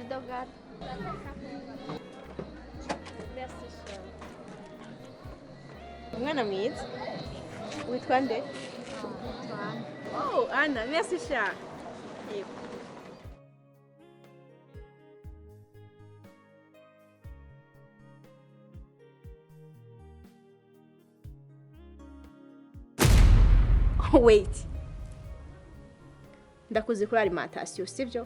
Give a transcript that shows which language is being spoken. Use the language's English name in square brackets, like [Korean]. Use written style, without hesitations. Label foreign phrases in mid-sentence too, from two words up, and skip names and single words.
[Kinyarwanda] hamagara. Umwana mwiza. Witwa nde? [French] Oh, Anna, merci cher. [Kinyarwanda] Yego. Wait. Ndakuzi kuri alimentation, sivyo?